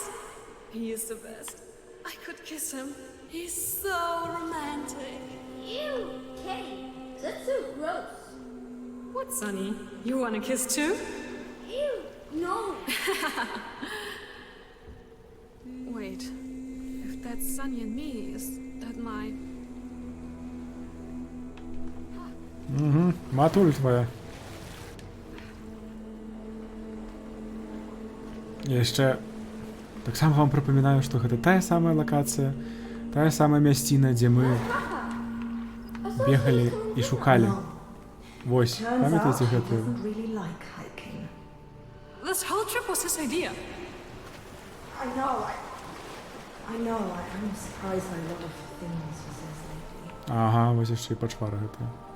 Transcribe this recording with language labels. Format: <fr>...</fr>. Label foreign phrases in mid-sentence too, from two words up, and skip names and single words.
<en>He is the best. I could kiss him. He's so romantic. Ew, Kay, that's so gross. What, Sonny? You want a kiss too? Ew, no. Wait. If that's Sunny and me, is that my...</en> <be>Угу. Матуль твоя.</be> <uk>Я ще так само вам припоминаю,</uk> <be>што гэта тая самая лакацыя, тая самая мясціна, дзе мы бегалі і шукалі. Вось,</be> <en>Turns out</en> <be>памятаеце</be> <en>he</en> <be>гэтую?</be> <en>doesn't really like hiking. This whole trip was his idea. I know. I'm surprised by a lot of things he says lately.</en> <be>Ага, вось яшчэ і пачвара гэтая.</be>